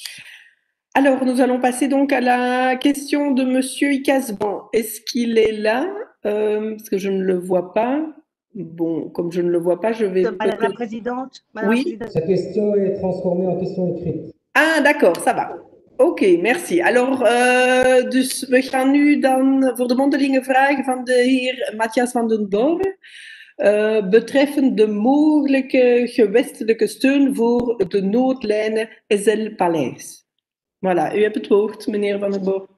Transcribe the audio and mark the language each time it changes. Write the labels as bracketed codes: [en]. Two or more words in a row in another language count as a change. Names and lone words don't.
[fr] Alors, nous allons passer donc à la question de Monsieur Icasban. Est-ce qu'il est là? Parce que je ne le vois pas. Bon, comme je ne le vois pas, je vais... Madame la Présidente. Oui. Sa question est transformée en question écrite. Ah, d'accord, ça va. Oké, merci. Alors, [nl] dus we gaan nu dan voor de mondelinge vragen van de heer Matthias van den Dorre betreffend de mogelijke gewestelijke steun voor de noodlijnen SL Paleis. Voilà, u hebt het woord, meneer Van den Dorre.